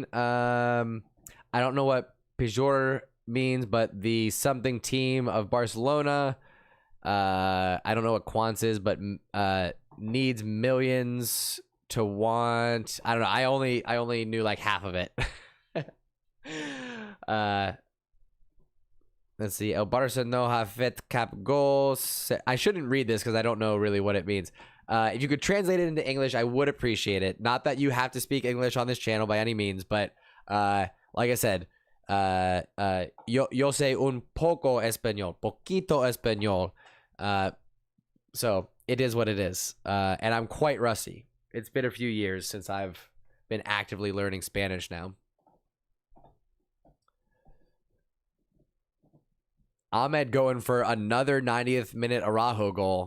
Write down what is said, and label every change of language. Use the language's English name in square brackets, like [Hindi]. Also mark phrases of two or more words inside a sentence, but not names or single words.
[English] I don't know what Pejor means, but the something team of Barcelona. I don't know what Quants is, but needs millions to want. I don't know. I only knew like half of it. Let's see. [Catalan] El Barça no ha fet cap goals. [English] I shouldn't read this because I don't know really what it means. If you could translate it into English, I would appreciate it. Not that you have to speak English on this channel by any means, but like I said, [Spanish] yo sé un poco español, poquito español. [English] So it is what it is. And I'm quite rusty. It's been a few years since I've been actively learning Spanish now. Ahmed going for another 90th minute Araujo goal.